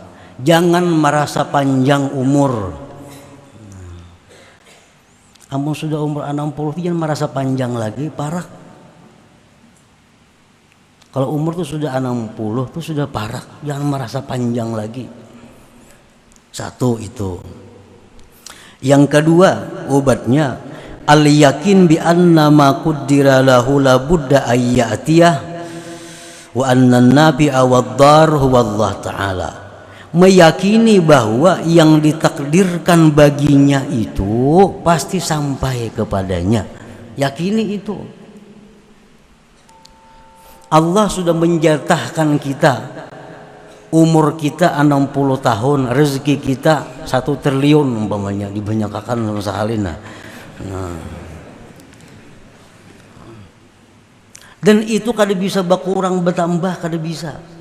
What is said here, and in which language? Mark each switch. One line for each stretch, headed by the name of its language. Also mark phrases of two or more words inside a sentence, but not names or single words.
Banjar: Jangan merasa panjang umur. Amun sudah umur 60 jangan merasa panjang lagi, parah.
Indonesian: Kalau umur tuh sudah 60 tuh sudah parah, jangan merasa panjang lagi. Satu itu. Yang kedua obatnya
Arabic: اليقين بأن ما قدر له لا بد أن يأتيه وأن النافع والضار هو الله تعالى.
Indonesian: Meyakini bahwa yang ditakdirkan baginya itu pasti sampai kepadanya. Yakini itu. Allah sudah menjatahkan kita umur kita 60 tahun, rezeki kita 1 triliun umpamanya dibanyakakan sama sahalina. Nah.
Banjar: Dan itu kada bisa berkurang bertambah, kada bisa.